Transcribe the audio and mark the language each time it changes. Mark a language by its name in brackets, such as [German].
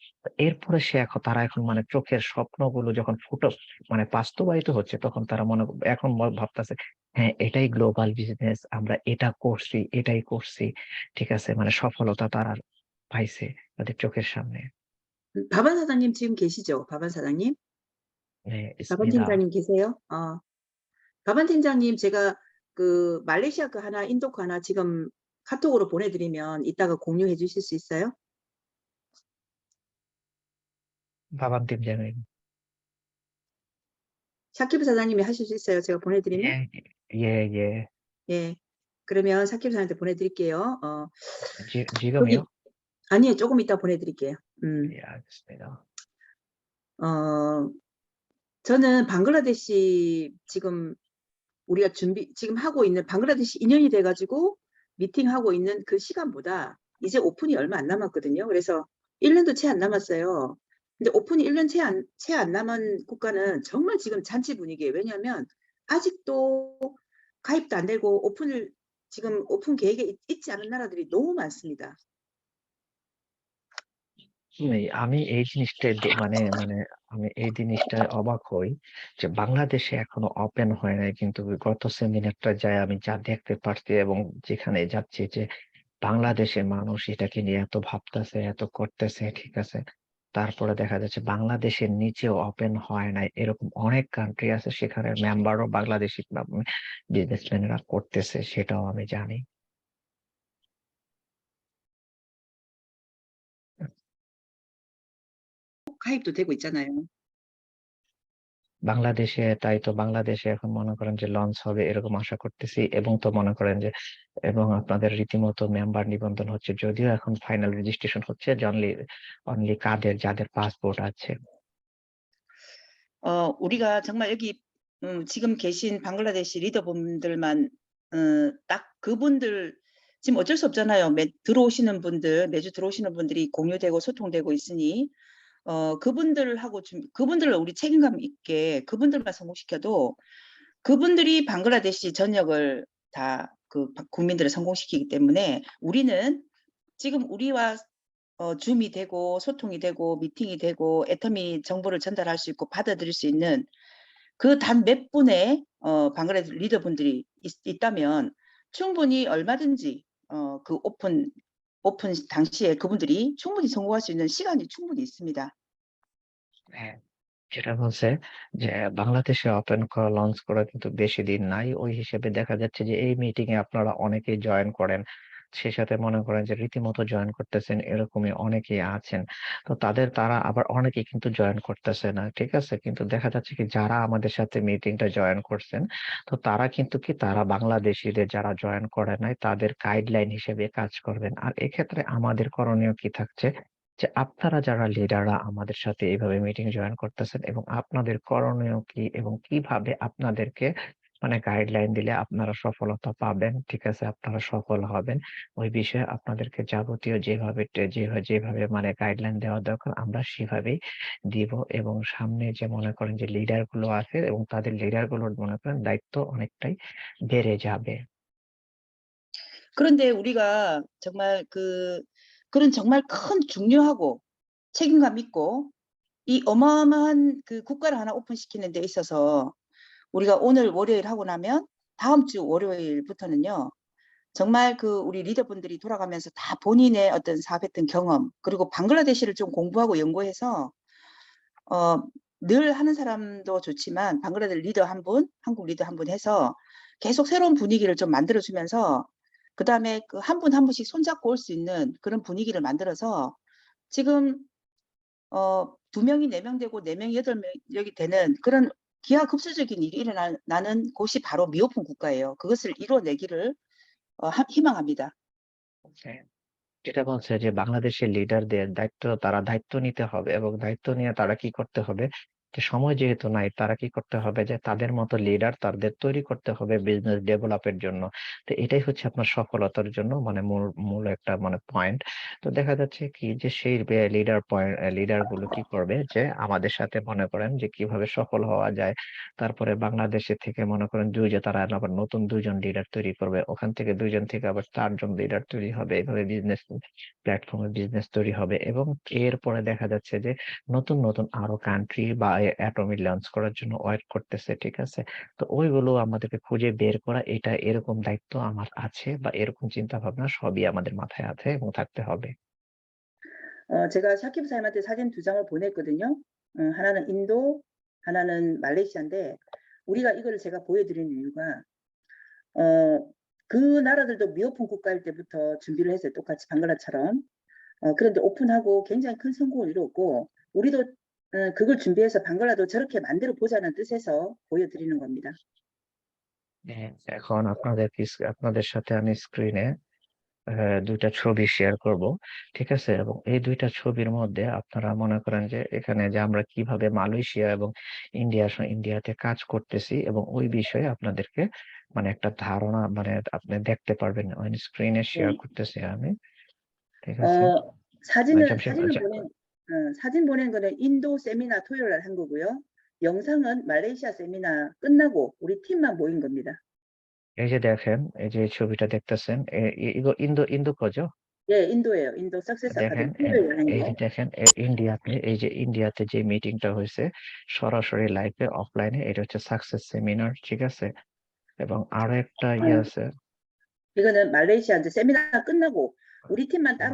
[Bangla] তো এরপরে তারা এখন মানে চোখের স্বপ্নগুলো যখন মানে বাস্তবায়িত হচ্ছে তখন তারা এখন ভাবতেছে হ্যাঁ, এটাই গ্লোবাল বিজনেস। আমরা এটাই করছি। ঠিক আছে? মানে সফলতা তারা পাইছে তাদের চোখের সামনে। [Korean] 바반 사장님 지금 계시죠? 바반 사장님? 네, 바반 있습니다. 팀장님 계세요? 바반 팀장님 제가 그 말레이시아 거 하나, 인도 거 하나 지금 카톡으로 보내드리면 이따가 공유해 주실 수 있어요? 바밤 팀장님. 샤키브 사장님이 하실 수 있어요? 제가 보내드리면? 예, 예, 예. 예. 그러면 샤키브 사장님한테 보내드릴게요. 지금요? 여기, 아니요, 조금 이따 보내드릴게요. 예, 알겠습니다. 저는 방글라데시 지금 우리가 지금 하고 있는 방글라데시 2년이 돼가지고 미팅하고 있는 그 시간보다 이제 오픈이 얼마 안 남았거든요. 그래서 1년도 채 안 남았어요. 근데 오픈이 1년 채 안 남은 국가는 정말 지금 잔치 분위기예요. 왜냐하면 아직도 가입도 안 되고 지금 오픈 계획에 있지 않은 나라들이 너무 많습니다. [Bangla] আমি এই জিনিসটাই মানে আমি এই জিনিসটায় অবাক হই যে বাংলাদেশে এখনো ওপেন হয় নাই, কিন্তু গত সেমিনারটা যায় আমি যা দেখতে পারছি এবং যেখানে যাচ্ছি যে বাংলাদেশের মানুষ এটাকে নিয়ে এত ভাবতেছে, এত করতেছে। ঠিক আছে? তারপরে দেখা যাচ্ছে বাংলাদেশের নিচেও ওপেন হয় নাই, এরকম অনেক কান্ট্রি আছে সেখানে মেম্বারও বাংলাদেশি বিজনেসম্যানরা করতেছে, সেটাও আমি জানি। [Korean] 가입도 되고 있잖아요. [Bangla] বাংলাদেশে এখন মনে করেন যে লঞ্চ হবে এরকম আশা করতেছি এবং তো মনে করেন যে এবং আপনাদের রীতিমতো মেম্বার নিবন্ধন হচ্ছে, যদিও এখন ফাইনাল রেজিস্ট্রেশন হচ্ছে যে অনলি যাদের পাসপোর্ট আছে। [Korean] 우리가 정말 여기 지금 계신 방글라데시 리더분들만 딱 그분들 지금 어쩔 수 없잖아요. 매주 들어오시는 분들이 공유되고 소통되고 있으니 그분들을 우리 책임감 있게 그분들만 성공시켜도 그분들이 방글라데시 전역을 다 그 국민들을 성공시키기 때문에 우리는 지금 우리와 줌이 되고 소통이 되고 미팅이 되고 애터미 정보를 전달할 수 있고 받아들일 수 있는 그 단 몇 분의 방글라데시 리더분들이 있다면 충분히 얼마든지 그 오픈 당시에 그분들이 충분히 성공할 수 있는 시간이 충분히 있습니다. [Bangla] হ্যাঁ, যেটা বলছে যে বাংলাদেশে ওপেন করা লঞ্চ করা কিন্তু বেশি দিন নাই। ওই হিসেবে দেখা যাচ্ছে যে এই মিটিং এ আপনারা অনেকেই জয়েন করেন। সেই সাথে মনে করেন যে রীতিমতো জয়েন করতেছেন এরকমই অনেকেই আছেন। তো তারা আবার অনেকেই কিন্তু জয়েন করতেছে না। ঠিক আছে? কিন্তু দেখা যাচ্ছে কি যারা আমাদের সাথে মিটিংটা জয়েন করছেন, তো তারা বাংলাদেশীদের যারা জয়েন করে নাই তাদের গাইডলাইন হিসেবে কাজ করবেন। আর এক্ষেত্রে আমাদের করণীয় কি থাকছে? যে আপনারা যারা লিডাররা আমাদের সাথে এইভাবে মিটিং জয়েন করতেছেন এবং আপনাদের করণীয় কি এবং কিভাবে আপনাদেরকে মানে গাইডলাইন দিলে আপনারা সফলতা পাবেন, ঠিক আছে? আপনারা সফল হবেন। ওই বিষয়ে আপনাদেরকে যাবতীয় যেভাবে মানে গাইডলাইন দেওয়া দরকার আমরা সেভাবেই দিব এবং সামনে যে মনে করেন যে লিডার গুলো আছে এবং তাদের লিডার গুলোর মনে করেন দায়িত্ব অনেকটাই বেড়ে যাবে। 그런데 우리가 정말 그런 정말 큰 중요하고 책임감 있고 이 어마어마한 그 국가를 하나 오픈시키는 데 있어서 우리가 오늘 월요일 하고 나면 다음 주 월요일부터는요. 정말 우리 리더분들이 돌아가면서 다 본인의 어떤 사업했던 경험 그리고 방글라데시를 좀 공부하고 연구해서 어 늘 하는 사람도 좋지만 방글라데시 리더 한 분, 한국 리더 한 분 해서 계속 새로운 분위기를 좀 만들어 주면서 그다음에 한 분 한 분씩 손잡고 올 수 있는 그런 분위기를 만들어서 지금 2명이 4명 되고 4명이 8명이 되는 그런 기하급수적인 일이 일어나는 곳이 바로 미오픈 국가예요. 그것을 이뤄내기를 희망합니다. হ্যাঁ। যেটা বলছে যে বাংলাদেশের লিডারদের তারা দায়িত্ব নিতে হবে এবং দায়িত্ব নিয়ে তারা কি করতে হবে যে সময় যেহেতু নাই তারা কি করতে হবে যে তাদের মতো লিডার তাদের তৈরি করতে হবে বিজনেস ডেভেলপের জন্য। তো এটাই হচ্ছে আপনার সফলতার জন্য মানে মূল একটা মানে পয়েন্ট। তো দেখা যাচ্ছে কি যে সেই লিডার গুলো কি করবে যে আমাদের সাথে মনে করেন যে কিভাবে সফল হওয়া যায়। তারপরে বাংলাদেশে থেকে মনে করেন তারা আবার নতুন 2 জন লিডার তৈরি করবে। ওখান থেকে 2 জন থেকে আবার 4 জন লিডার তৈরি হবে। এভাবে প্ল্যাটফর্মে বিজনেস তৈরি হবে এবং এরপরে দেখা যাচ্ছে যে নতুন আরো কান্ট্রি বা অ্যাটমি লঞ্চ করার জন্য ওয়েট করতেছে। ঠিক আছে? তো ওইগুলো আমাদেরকে খুঁজে বের করা এটা এরকম দায়িত্ব আমার আছে বা এরকম চিন্তা ভাবনা সবই আমাদের মাথায় আছে এবং থাকতে হবে। [Korean] 제가 샤키브 사님한테 사진 2장을 보냈거든요. 하나는 인도, 하나는 말레이시아인데 우리가 이거를 제가 보여드리는 이유가 그 나라들도 미오픈 국가일 때부터 준비를 했어요. 똑같이 방글라처럼. 그런데 오픈하고 굉장히 큰 성공을 이뤘고 우리도 그걸 준비해서 방글라도 저렇게 만들어 보자는 뜻에서 보여드리는 겁니다. [Bangla] হ্যাঁ, এখন আপনাদের সাথে আমি স্ক্রিনে ২ টা ছবি শেয়ার করব। ঠিক আছে? এবং এই ২ টা ছবির মধ্যে আপনারা মনে করেন যে এখানে যে আমরা কিভাবে মালয়েশিয়া এবং ইন্ডিয়াতে কাজ করতেছি এবং ওই বিষয়ে আপনাদেরকে মানে একটা ধারণা মানে আপনি দেখতে পারবেন। স্ক্রিনে শেয়ার [Korean] 네. [Bangla] করতেছি আমি। ঠিক আছে? 어, [Korean] 잠시 사진 보낸 거는 인도 세미나 토요일 날 한 거고요. 영상은 말레이시아 세미나 끝나고 우리 팀만 모인 겁니다. [Bangla] এই যে দেখেন, এই যে ছবিটা দেখতেছেন এ ই ইগো ইন্দো [Korean] 거죠? 예, 인도예요. 인도 석세스 [Bangla] দেখেন [Korean] 아카데미 토요일 날 한 [Bangla] এই যে [Korean] 거. [Bangla] দেখেন ইন্ডিয়াতে যে মিটিংটা হইছে সরাসরি লাইভে অফলাইনে এটা হচ্ছে সাকসেস সেমিনার। ঠিক আছে? এবং আরো একটা ইয়ে 어, আছে। [Korean] 이거는 말레이시아 이제 세미나 끝나고 우리 팀만 따로